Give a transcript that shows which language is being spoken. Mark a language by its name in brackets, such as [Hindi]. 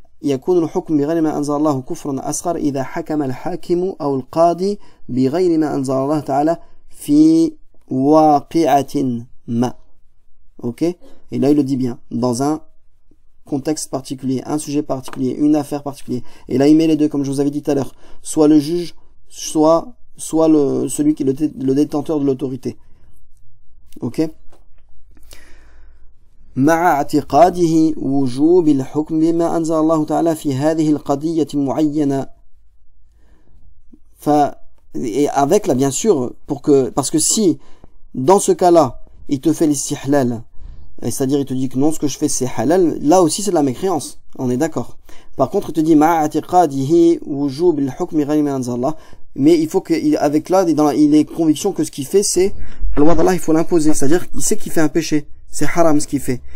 [Arabic] يكون الحكم بغير ما أنزل الله كفرا أصغر إذا حكم الحاكم أو القاضي بغير ما أنزل الله تعالى في واقعة ما. Ok? [French] Et là, il le dit bien, dans un contexte particulier, un sujet particulier, une affaire particulière. Et là, il met les deux, comme je vous avais dit tout à l'heure. Soit le juge, soit celui qui est le détenteur de l'autorité. Ok? [Arabic] مع اعتقاده وجوب الحكم بما أنزل الله تعالى في هذه القضية معينة. [French] Et avec là, bien sûr, parce que si, dans ce cas-là, il te fait l'istihlal, c'est-à-dire il te dit que non, ce que je fais c'est halal, là aussi c'est de la mécréance, on est d'accord. Par contre, il te dit [Arabic] مع اعتقاده وجوب الحكم غير ما أنزل الله, [French] mais il faut qu'avec là, il est conviction que ce qu'il fait, c'est la loi d'Allah, il faut l'imposer, c'est-à-dire qu'il sait qu'il fait un péché. C'est haram ce qu'il fait.